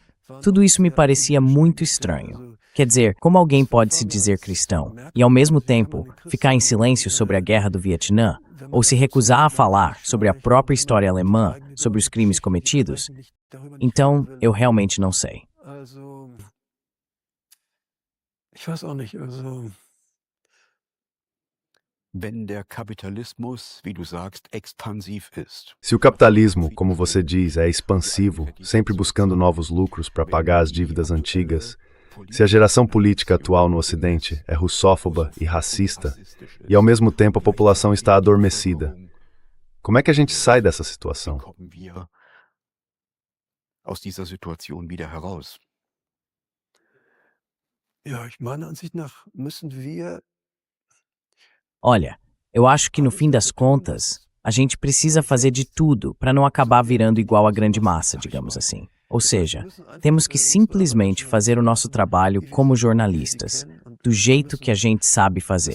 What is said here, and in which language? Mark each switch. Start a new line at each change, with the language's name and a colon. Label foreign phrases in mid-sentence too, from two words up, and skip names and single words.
Portuguese: Tudo isso me parecia muito estranho. Quer dizer, como alguém pode se dizer cristão e, ao mesmo tempo, ficar em silêncio sobre a guerra do Vietnã, ou se recusar a falar sobre a própria história alemã, sobre os crimes cometidos? Então, eu realmente não sei.
German: Ich weiß auch nicht, also Wenn der Kapitalismus, wie du sagst, expansiv ist.
Portuguese: Se o capitalismo, como você diz, é expansivo, sempre buscando novos lucros para pagar as dívidas antigas, se a geração política atual no Ocidente é russófoba e racista, e ao mesmo tempo a população está adormecida, como é que a gente sai dessa situação?
German: Kommen wir aus dieser Situation wieder heraus? ja, meiner Ansicht nach müssen wir
Portuguese: Olha, eu acho que no fim das contas, a gente precisa fazer de tudo para não acabar virando igual à grande massa, digamos assim. Ou seja, temos que simplesmente fazer o nosso trabalho como jornalistas, do jeito que a gente sabe fazer.